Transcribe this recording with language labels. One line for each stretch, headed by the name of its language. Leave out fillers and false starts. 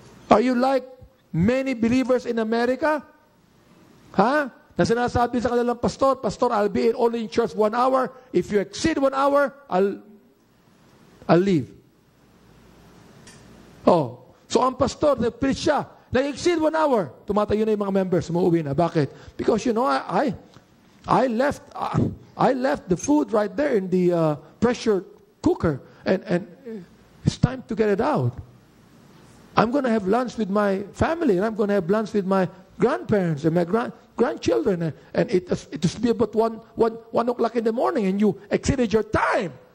English: Are you like many believers in America?
Filipino: Na sinasabi sa kanilang pastor,
English: Pastor, I'll be only in church 1 hour. If you exceed 1 hour, I'll leave.
Filipino: So ang pastor, nag-preach siya, nag-exceed 1 hour, tumatayo na yung mga members, umuwi na. Bakit?
English: Because I left the food right there in the pressure cooker, and it's time to get it out. I'm going to have lunch with my family, and I'm going to have lunch with my grandparents and my grandchildren, and it has to be about 1 o'clock in the morning, and you exceeded your time.